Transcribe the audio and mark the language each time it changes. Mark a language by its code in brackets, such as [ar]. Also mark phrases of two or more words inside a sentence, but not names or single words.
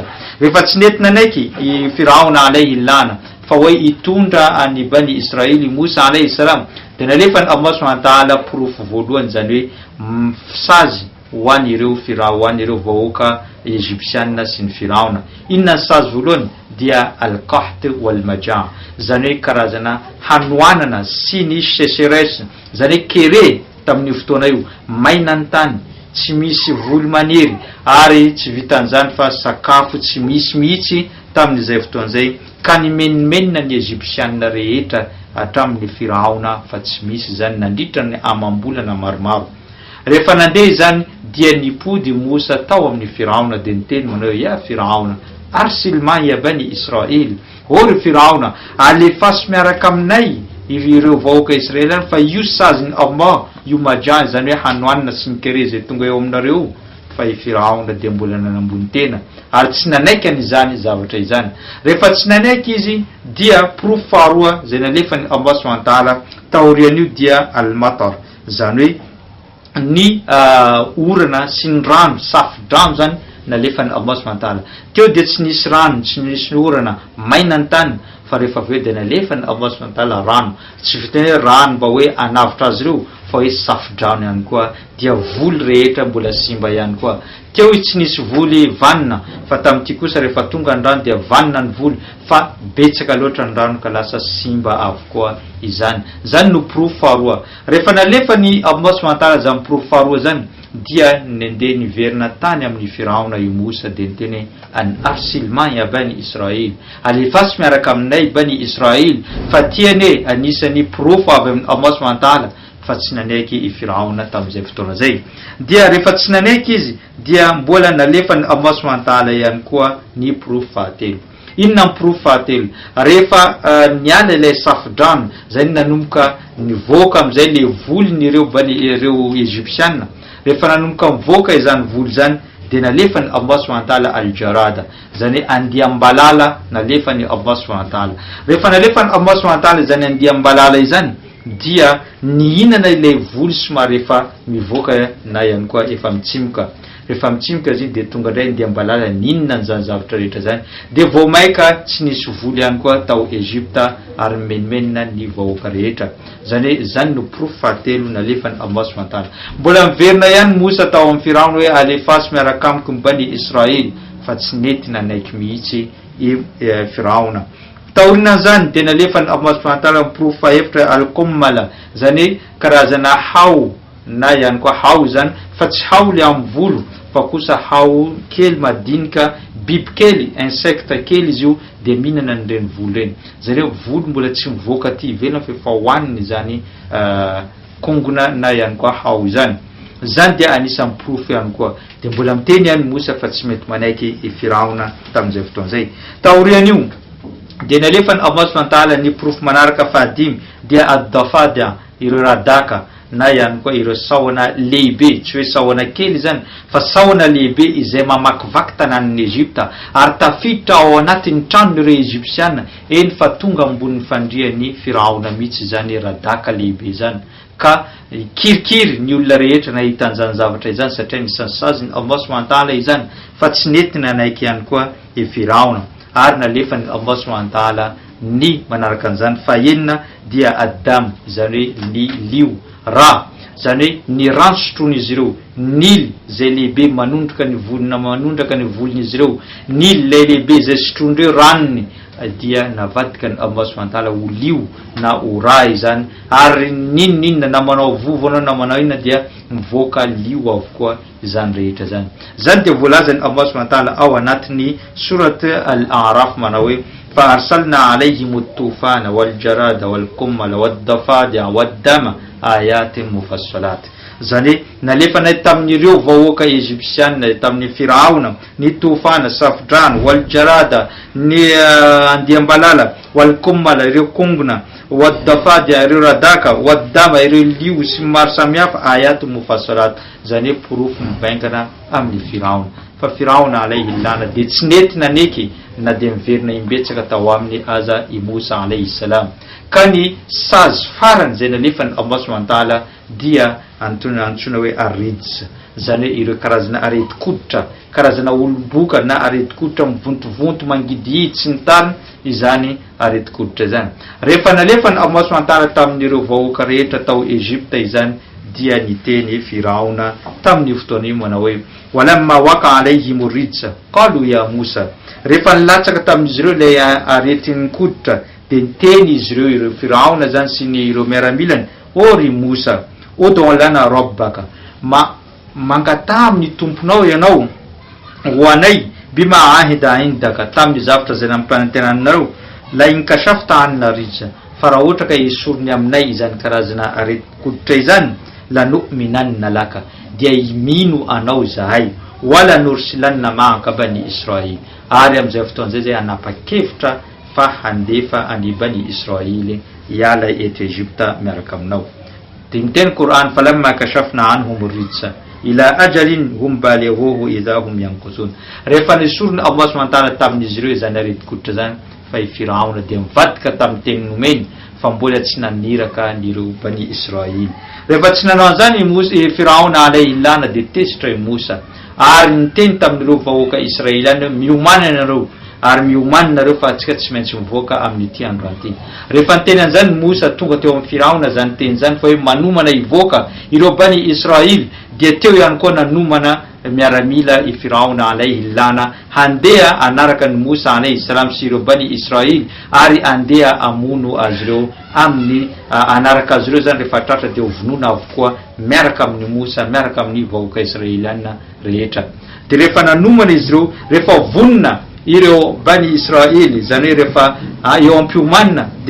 [mg] Rehefa tsy nentina naiky i Firaona [ar] عليه اللعنة [mg] fa hoe hitondra any Bani Israely Musa [ar] عليه السلام [mg] dia nalefany Allah [ar] سبحانه وتعالى [mg] profo voalohany zany hoe sazy ho any ireo Firaona, ho any ireo vahoaka Egyptianina sy ny Firaona. Inona ny sazy voalohany dia [ar] القحط والمجاعة, [mg] zany hoe karazana hanoanana sy ny sécheresse, zany hoe kere tamin'ny fotoana io maina ny tany tsy misy voly maniry ary tsy vitan'izany fa sakafo tsy misy mihitsy tamin'izay fotoana zay ka nimenimenina ny Egyptianina rehetra hatramin'ny Firaona fa tsy misy zany nandritra ny amam-bolana maromaro. Rehefa nandeha zany dia nipody Musa tao amin'ny Firaona dia niteny manao [ar] يا فرعون أرسل معي بني إسرائيل, [mg] ory Firaona alefaso miaraka aminay ireo vahoaka Israely fa io saziny Allah io maja zany hoe hanoanina sy mikere zay tonga eo aminareo. Fa i Firaona dia mbola nanambony tena ary tsy nanaiky an'izany zavatra izany. Rehefa tsy nanaiky izy dia profo faharoa zay nalefany Allah [ar] سبحانه وتعالى [mg] taorian'io dia al-matar, zany hoe ny orana sy ny rano safo-drano zany nalefany Allah [ar] سبحانه وتعالى. [mg] Teo dia tsy nisy rano, tsy nisy orana, maina ny tany fa rehefa aveo dia nalefany Allah [ar] سبحانه وتعالى [mg] rano. Tsy vitany hoe rano mba hoe anavitra azy ireo fa hoe safo-drano ihany koa dia voly rehetra mbola simba ihany koa. Teo izy tsy nisy voly vanina fa tamin'ity kosa rehefa tonga ny rano dia vanina ny voly fa betsaka loatra ny rano ka lasa simba avokoa izany. Zany no profo faharoa. Rehefa nalefa ny Allah [ar] سبحانه وتعالى [mg] zany profo faharoa zany dia nandeha niverina tany amin'ny Firaona i Musa dia niteny an [ar] أرسل معي بني إسرائيل, [mg] alefaso miaraka aminay Bani Israel fa tiane anisany profo avy amin'ny Allah [ar] سبحانه وتعالى [mg] fa tsy nanaiky i Firaona tamin'izay fotoana zay. Dia rehefa tsy nanaiky izy dia mbola nalefany Allah [ar] سبحانه وتعالى [mg] ihany koa ny profo fahatelo. Inona ny profo fahatelo? Rehefa niala ilay safo-drano zay nanomboka nivoaka amin'izay le volon'ireo ireo Egyptianina. Rehefa nanomboka mivoaka izany voly zany dia nalefany Allah [ar] سبحانه وتعالى [mg] al-jarada, zany andiam-balala nalefany Allah [ar] سبحانه وتعالى. [mg] Rehefa nalefany Allah [ar] سبحانه وتعالى [mg] zany andiam-balala izany dia nihinana ilay voly somary efa mivoaka na ihany koa efa mitsimoka. Rehefa mitsimoka izy dia tonga indray andiam-balala nihinana an'izany zavatra rehetra zany dia vao maika tsy nisy voly ihany koa tao Egypta ary menimenina ny vahoaka rehetra. Zany hoe zany no profo fahatelo nalefany Allah [ar] سبحانه وتعالى. [mg] Mbola miverina ihany Musa tao amin'ny Firaona hoe alefaso miaraka amiko ny Bani Israely fa tsy nety nanaiky mihitsy i Firaona. Taorina zany dia nalefany Allah [ar] سبحانه وتعالى [mg] profo fahefitra al-kummala, zany hoe karazana hao na ihany koa hao zany fa tsy hao le amin'ny volo fa kosa hao kely madinika, biby kely, insecte kely izy io dia mihinana an'ireny volo ireny. Zany hoe volo mbola tsy mivoaka aty ivelany fa efa hohaniny zany kongona na ihany koa hao izany. zany dia anisan'ny proof ihany koa. De mbola miteny ihany Mosa fa tsy mety manaiky i Firaona tamin'izay fotoan'izay. Taorian'io dia nalefany Allah [ar] سبحانه وتعالى [mg] ny proof manaraka fahadimy dia ad-dafada, ireo radaka na ihany koa ireo sahona lehibe, tsy hoe sahona kely zany fa sahona lehibe izay mamakivaky tanàn'ny Egypta ary tafiditra ao anatin'ny tranon'ireo Egyptiana, eny fa tonga ambonin'ny fandrian'ny Firaona mihitsy zany radaka lehibe zany. Ka kirikiry ny olona rehetra nahita an'izany zavatra izany satria nisansaziny Allah [ar] سبحانه وتعالى [mg] izany, fa tsy nety nanaiky ihany koa i Firaona. Ary nalefany Allah [ar] سبحانه وتعالى [mg] ny manaraka an'izany fahenina dia Adam, zany hoe ny lio, Ra, zany hoe ny rano sotroan'izy ireo, Nil zay lehibe manondraka ny volon'izy ireo, Nil lay lehibe zay sotroandreo ranony, dia navadika ny Allah [ar] سبحانه وتعالى [mg] ho lio na ho ra izany, ary ninona na manao vovo na manao inona dia mivoaka lio avokoa izany rehetra zany. Zany dia voalazany Allah [ar] سبحانه وتعالى [mg] ao anatin'ny surat Al-A'raf manao hoe fa [ar] أرسلنا عليهم الطوفان والجراد والقمل والضفادع والدم آيات مفصلات. [mg] Zany nalefana tamin'ireo vahoaka Egyptiana tamin'ny Firaona ny tofana, safidrano, [ar] والجراد, [mg] ny andiambalala, [ar] والقمل [mg] ireo kongona, [ar] والضفادع [mg] ireo radaka, [ar] والدم [mg] ireo lio sy maro samihafa [ar] آيات مفصلات, [mg] zany proof mibaingana amin'ny Firaona. Fa Firaona [ar] عليه اللعنة [mg] dia tsy nety naneky na dia miverina imbetsaka tao amin'ny aza i Musa [ar] عليه السلام. [mg] Ka ny sazy farany zay nalefany Allah [ar] سبحانه وتعالى [mg] dia antsoina hoe arids, zany hoe ireo karazana areti-koditra, karazana olomboka na areti-koditra mivontovonto mangidihidy sy ny tariny, izany areti-koditra zany. Rehefa nalefany Allah [ar] سبحانه وتعالى [mg] tamin'ireo vahoaka rehetra tao Egypta izany, dia niteny Firaona tamin'ny fotoana manao hoe [ar] ولما وقع عليهم الرجز قالوا يا موسى, [mg] rehefa nilatsaka tamin'izy ireo ilay aretin'ny koditra dia niteny izy ireo Firaona zany sy ny ireo miaramilany, ry Musa [ar] ادع لنا ربك, [mg] mangata amin'ny tomponao ianao, ho anay [ar] بما عهد عندك, [mg] tamin'ny zavatra zay nampanantenanareo, [ar] لئن كشفت عنا الرجز, [mg] fa raha ohatra ka esorony aminay izany karazana areti-koditra izany, [ar] لنؤمنن لك, [mg] dia imino anao zahay, [ar] ولنرسلن معك بني إسرائيل, [mg] ary amin'izay fotoan'izay zay anapa-kevitra fa handefa any bani Israil hiala eto Egypta miaraka aminao. Dia miteny Qur'an [ar] فلما كشفنا عنهم الرجز إلى أجل هم بالغوه إذا هم ينكثون, [mg] rehefa nesorony Allah [ar] سبحانه وتعالى [mg] tamin'izy ireo izany areti-koditra zany, fa i Firaona dia mivadika tamin'ny teny nomeny fa mbola tsy naniraka nireo bani Israil. Rehefa tsy nanao an'izany i Firaona [ar] عليه اللعنة [mg] dia tesitra i Musa, ary niteny tamin'ireo vahoaka Israelana, miomanana nareo ary miomanina nareo fa atsika tsy maintsy mivoaka amin'ity andro an'ity. Rehefa niteny an'izany Musa tonga teo amin'ny Firaona zany teny zany fa hoe manomana hivoaka ireo bani Israil, dia teo ihany koa nanomana miaramila i Firaona [ar] عليه اللعنة [mg] handeha anaraka ny Musa [ar] عليه السلام [mg] sy ireo bani Israil, ary andeha amono azy ireo amin'ny anaraka azy ireo zany rehefa tratra dia hovonona avokoa miaraka amin'ny Musa, miaraka amin'ny vahoaka Israeliana rehetra. Dia rehefa nanomana izy ireo, rehefa vonona ireo bani Israel, zany hoe rehefa eo am-piomanina, dia